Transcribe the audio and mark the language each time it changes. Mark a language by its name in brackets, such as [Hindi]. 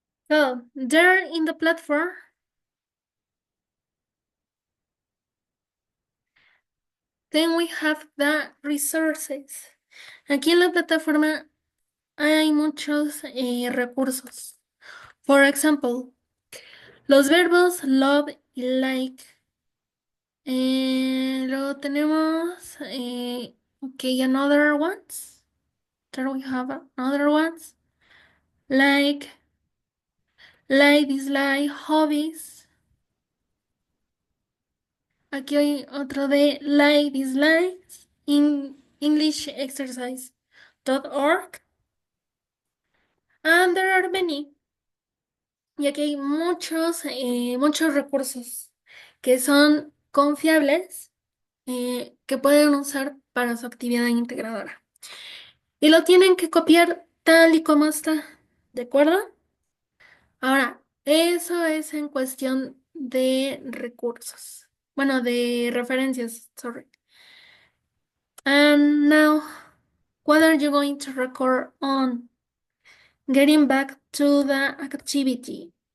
[English] So, there in the platform, then we have the resources. [Spanish] Aquí en la plataforma hay muchos recursos. [English] For example, [Spanish] los verbos love y like. Luego tenemos, [English] another ones. There we have another ones. Like, dislike, hobbies. [Spanish] Aquí hay otro de like, dislikes, in English exercise.org. [English] And there are many. [Spanish] Y aquí hay muchos recursos que son confiables, que pueden usar para su actividad integradora. Y lo tienen que copiar tal y como está, ¿de acuerdo? Ahora, eso es en cuestión de recursos. Bueno, de referencias, sorry. [English] And now, what are you going to record on? Getting back to the activity.